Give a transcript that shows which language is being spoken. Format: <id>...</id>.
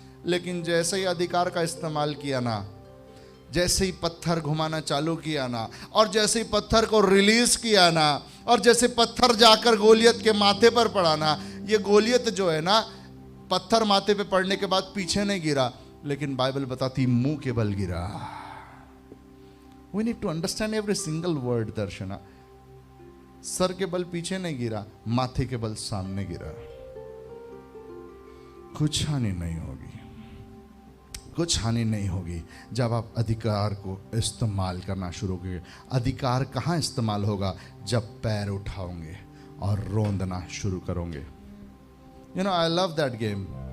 <hi>लेकिन जैसे ही अधिकार का इस्तेमाल किया ना, जैसे ही पत्थर घुमाना चालू किया ना, और जैसे ही पत्थर को रिलीज किया ना, और जैसे पत्थर जाकर गोलियत के माथे पर पड़ा ना, ये गोलियत जो है ना, पत्थर माथे पे पड़ने के बाद पीछे नहीं गिरा, लेकिन बाइबल बताती मुंह के बल गिरा।</hi> <en>We need to understand every single word Darshana.</en> <hi>Sir के बल पीछे नहीं गिरा, माथे के बल सामने गिरा। कुछ हानि नहीं होगी। कुछ हानि नहीं होगी जब आप अधिकार को इस्तेमाल करना शुरू करेंगे। अधिकार कहाँ इस्तेमाल होगा? जब पैर उठाओगे और रोंदना शुरू करोगे।</hi> <en>I love that game.</en>